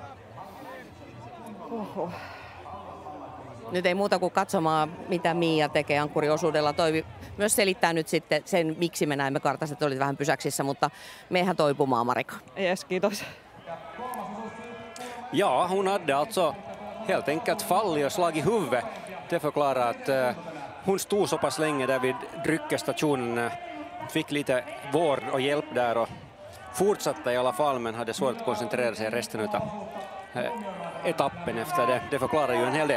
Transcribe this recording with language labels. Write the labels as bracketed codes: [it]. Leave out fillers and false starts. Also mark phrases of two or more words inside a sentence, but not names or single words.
[fi] Oho. Nyt ei muuta kuin katsomaan, mitä Miia tekee ankkuriosuudella. Toi myös selittää nyt sitten sen, miksi me näimme kartasta, että olit vähän pysäksissä, mutta mehän toipumaan, Marika. Yes, kiitos. [sv] Ja, hon hade alltså helt enkelt fallit och slagit huvudet. Det förklarar att hon stod så pass länge där vid dryckestationen, fick lite vård och hjälp där och fortsatte i alla fall, men hade svårt att koncentrera sig resten av etappen efter det. Det förklarar ju en hel del.